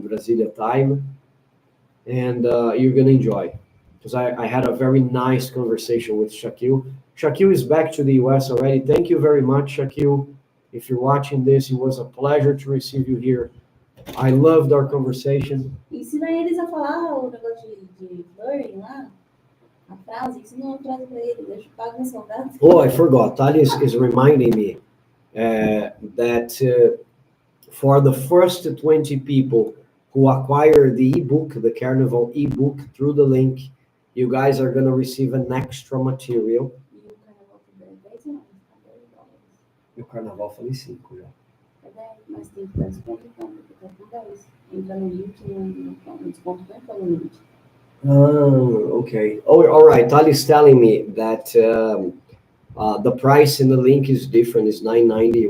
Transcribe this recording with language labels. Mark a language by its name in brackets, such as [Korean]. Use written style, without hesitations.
[English] Brasilia time, and you're going to enjoy. Because I had a very nice conversation with Shaquille. Shaquille is back to the US already. Thank you very much, Shaquille. If you're watching this, it was a pleasure to receive you here. I loved our conversation. [Portuguese] Ensina eles a falar o negócio de flirting lá. A frase, ensina uma frase para eles. Deixa eu pagar um soldado. [English] Oh, I forgot. Tali is reminding me that for the first 20 people who acquire the ebook, the Carnival ebook, through the link, you guys are going to receive an extra material. [Portuguese] E o carnaval foi 10 não, tá $10. E o Carnaval falei 5 já. É 10, mas tem que dar desconto então, porque tá com 10. Entra no link, no desconto não entra no link. [English] Okay. Oh, all right. Tali's telling me that the price in the link is different. It's $9.90.